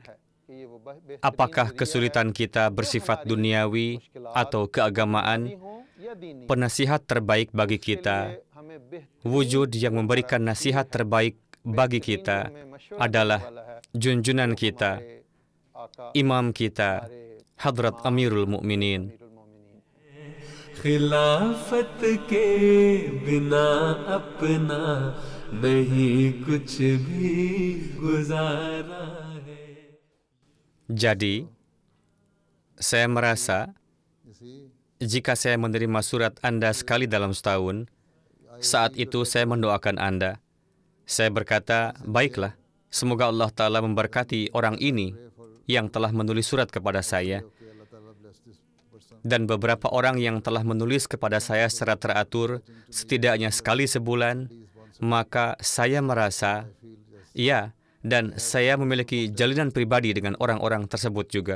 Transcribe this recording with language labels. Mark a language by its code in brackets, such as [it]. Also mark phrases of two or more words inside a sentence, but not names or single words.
[id] Apakah kesulitan kita bersifat duniawi atau keagamaan, penasihat terbaik bagi kita, wujud yang memberikan nasihat terbaik bagi kita adalah junjunan kita, imam kita, Hadrat Amirul Mukminin. [ur] خلافت کے بنا اپنا نہیں کچھ بھی گزارا ہے. [id] Jadi, saya merasa jika saya menerima surat Anda sekali dalam setahun, saat itu saya mendoakan Anda. Saya berkata, baiklah, semoga Allah Ta'ala memberkati orang ini yang telah menulis surat kepada saya, dan beberapa orang yang telah menulis kepada saya secara teratur, setidaknya sekali sebulan, maka saya merasa, ya, dan saya memiliki jalinan pribadi dengan orang-orang tersebut juga.